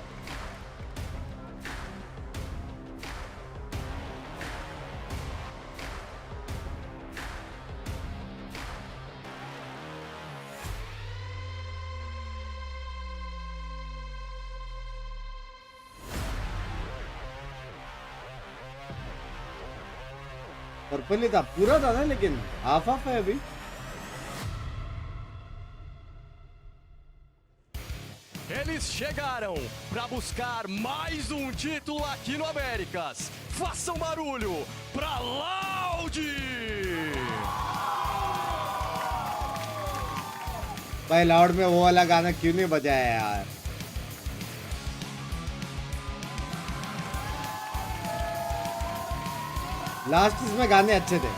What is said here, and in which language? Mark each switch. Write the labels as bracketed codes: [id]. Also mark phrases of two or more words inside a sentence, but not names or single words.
[hi] पर्पल ही था, पूरा था ना, लेकिन [en] half half [hi] है अभी. [pt] Eles chegaram para buscar mais título aqui no Américas. Façam barulho para Loud! [hi] भाई लाउड में वो वाला गाना क्यों नहीं बजाया यार? लास्ट इसमें गाने अच्छे थे.